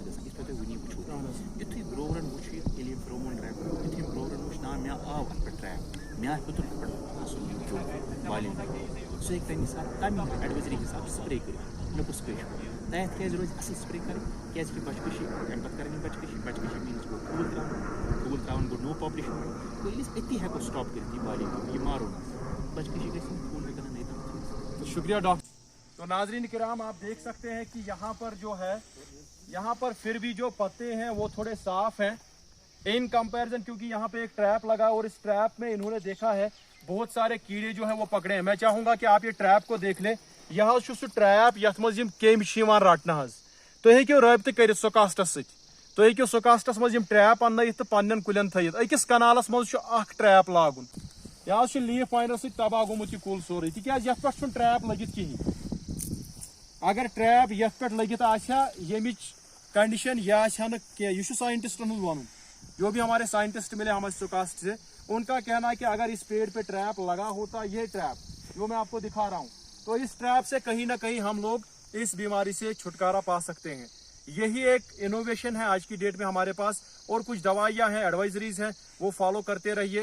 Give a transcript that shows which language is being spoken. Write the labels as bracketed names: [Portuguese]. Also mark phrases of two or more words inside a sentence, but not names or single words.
[Kashmiri] گژھان یِتھ پٲٹھۍ تُہۍ وٕنی وٕچھو یُتھُے گرٛورَن وٕچھ ییٚلہِ یہِ [English] pheromone trap [Kashmiri] یُتھُے گرٛورَن وٕچھ نا مےٚ آو اَتھ پٮ۪ٹھ ٹرٛیپ مےٚ آو ہیوٚتُن اَتھ پٮ۪ٹھ اَصٕل یہِ بالینٛگ سُہ ہیٚکہِ تَمہِ حِسابہٕ تَمہِ ایڈوایزری حِسابہٕ سٕپرے کٔرِتھ مےٚ کُس کٔش تَتھ کیٛازِ روزِ اَصٕل سٕپرے کَرٕنۍ کیٛازِکہِ بَچہِ کٔشی اَمہِ پَتہٕ کَرٕنۍ یِم بَچہِ کٔشی میٖنٕز گوٚو ٹھوٗل ترٛاوُن گوٚو نو پاپلیشَن گوٚو ییٚلہِ أسۍ أتی ہٮ۪کو سِٹاپ کٔرِتھ یہِ بالینٛگ یہِ مارو نہٕ بَچہِ کٔشی گژھِ نہٕ ٹھوٗل ہٮ۪کَن نہٕ نہٕ [Urdu] شکریہ ڈاکٹر تو ناظرین کرام آپ دیکھ سکتے ہیں کہ یہاں پر جو ہے یہاں پر پھر بھی جو پتے ہیں وہ تھوڑے صاف ہیں [English] in comparison [Urdu] کیونکہ یہاں پہ ایک ٹریپ لگا اور اس ٹریپ میں انہوں نے دیکھا ہے بہت سارے کیڑے جو ہیں وہ پکڑے ہیں میں چاہوں گا کہ آپ یہ ٹریپ کو دیکھ لیں [Kashmiri] یہ حظ چھُ سُہ ٹریپ یتھ منٛز یِم کیٚمۍ چھِ یِوان رٹنہٕ حظ تُہۍ ہیٚکِو رٲبطہٕ کٔرِتھ سُکاسٹس سۭتۍ تُہۍ ہیٚکِو سُکاسٹس منٛز یِم ٹریپ اننٲیِتھ تہٕ پننٮ۪ن کُلٮ۪ن تھٲیِتھ أکِس کنالس منٛز چھُ اکھ ٹریپ لاگُن یہِ حظ چھُ [English] leaf miner [Kashmiri] سۭتۍ تباہ گوٚمُت یہِ کُل سورُے تِکیٛازِ یتھ پٮ۪ٹھ چھُنہٕ ٹریپ لٔگِتھ کِہینۍ اگر ٹریپ یتھ پٮ۪ٹھ لٔگِتھ آسہِ ہا ییٚمِچ کنڈِشن یہِ آسہِ ہا نہٕ کینٛہہ یہِ چھُ ساینٹسٹن ہُنٛد وَنُن [Urdu] جو بھی ہمارے سائنٹسٹ ملے ہمیں سوکاسٹ سے ان کا کہنا ہے کہ اگر اس پیڑ پہ ٹریپ لگا ہوتا یہ ٹریپ جو میں آپ کو دکھا رہا ہوں تو اس ٹریپ سے کہیں نہ کہیں ہم لوگ اس بیماری سے چھٹکارا پا سکتے ہیں یہی ایک انوویشن ہے آج کی ڈیٹ میں ہمارے پاس اور کچھ دوائیاں ہیں ایڈوائزریز ہیں وہ فالو کرتے رہیے